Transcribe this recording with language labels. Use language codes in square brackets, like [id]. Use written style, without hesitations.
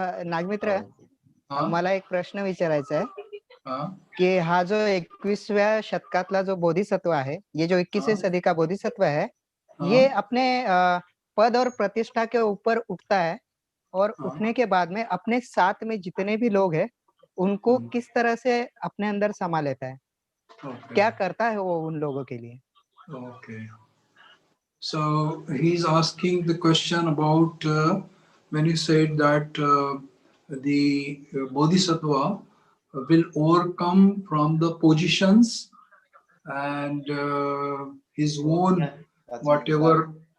[mr] नागमित्र मला एक प्रश्न विचारायचा आहे हाँ की हा जो 21व्या शतकातला जो बोधिसत्व आहे, [hi] ये जो 21वीं सदी का बोधिसत्व है, ये अपने पद और प्रतिष्ठा के ऊपर उठता है और उठने के बाद में अपने साथ में जितने भी लोग हैं उनको किस तरह से अपने अंदर समा लेता है, क्या करता है वो उन लोगों के लिए. [en] Okay. So he's asking the question about when you said that the Bodhisattva will overcome from the positions and his own whatever